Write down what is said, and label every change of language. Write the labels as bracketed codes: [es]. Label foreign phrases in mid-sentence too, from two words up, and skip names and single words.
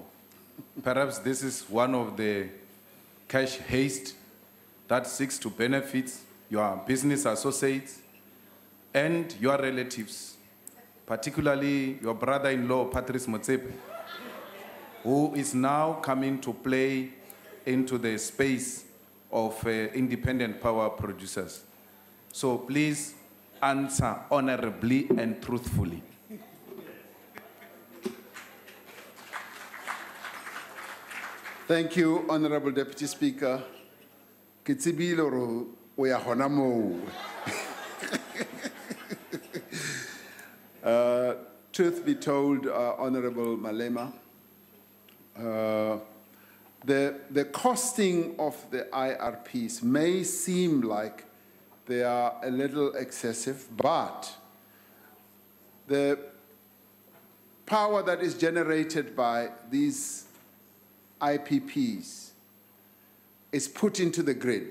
[en] Perhaps this is one of the cash haste that seeks to benefit your business associates and your relatives, particularly your brother-in-law, Patrice Motsepe, who is now coming to play into the space of independent power producers. So please answer honorably and truthfully. Thank you, Honorable Deputy Speaker. Kitsibilo uya hona mo. Truth be told, Honorable Malema, the costing of the IRPs may seem like they are a little excessive, but the power that is generated by these IPPs is put into the grid.